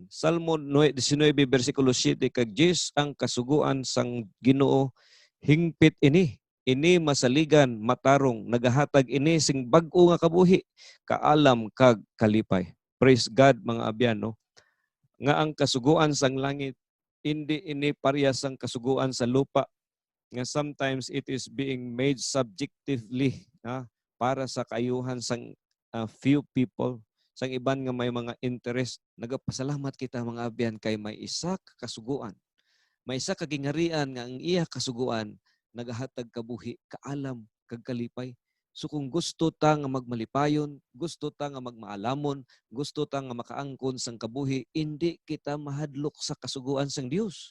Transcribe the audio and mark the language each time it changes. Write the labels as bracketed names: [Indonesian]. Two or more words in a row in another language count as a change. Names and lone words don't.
[Hiligaynon] Salmo 19 bersikulo 7 kag 10, ang kasuguan sang Ginoo hingpit ini. Ini masaligan, matarong, nagahatag ini sing bag-o nga kabuhi, kaalam kag kalipay. [English] Praise God [Hiligaynon] mga abyan, no? Nga ang kasuguan sang langit, hindi ini parehas sang kasuguan sa lupa. [English] Nga sometimes it is being made subjectively, [Hiligaynon] para sa kayuhan sang [English] few people. [Hiligaynon] Sang iban nga may mga interest. Nagapasalamat kita mga abyan kay may isa ka kasuguan. May isa ka gingarian nga ang iya kasuguan, nagahatag kabuhi, kaalam, kag kalipay. So kung gusto ta nga magmalipayon, gusto ta nga magmaalamon, gusto ta nga makaangkon sang kabuhi, hindi kita mahadlok sa kasuguan sang Dios.